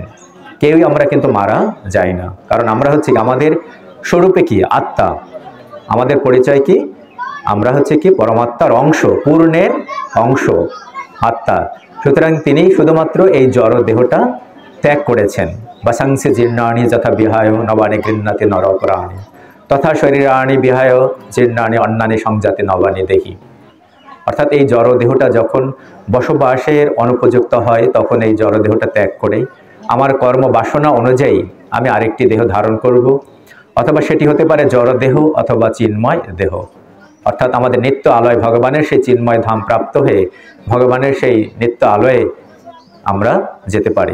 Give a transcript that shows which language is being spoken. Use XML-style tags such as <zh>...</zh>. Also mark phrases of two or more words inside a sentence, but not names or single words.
<bn>কেউই আমরা কিন্তু মারা যাই না, কারণ আমরা হচ্ছে আমাদের স্বরূপে কি আত্মা, আমাদের পরিচয় কি আমরা হচ্ছে কি পরমাত্মার অংশ, পূর্ণের অংশ আত্মা। সুতরাং তিনি শুধুমাত্র এই জড় দেহটা ত্যাগ করেছেন।</bn> <sa>বাসাংসে জীর্ণানি যথা বিহায় নবানি গৃহ্ণাতি নরপরাণী তথা শরীরাণি বিহায় জীর্ণানি অন্যানি সংজাতি নবানি দেহি।</sa> <bn>অর্থাৎ এই জড় দেহটা যখন বসবাসের অনুপযুক্ত হয় তখন এই জড় দেহটা ত্যাগ করে আমার কর্ম বাসনা অনুযায়ী আমি আরেকটি দেহ ধারণ করব, অথবা সেটি হতে পারে জড় দেহ অথবা চিন্ময় দেহ। অর্থাৎ আমাদের নিত্য আলয় ভগবানের সেই চিন্ময় ধাম প্রাপ্ত হয়ে ভগবানের সেই নিত্য আলয়ে আমরা যেতে পারি।</bn>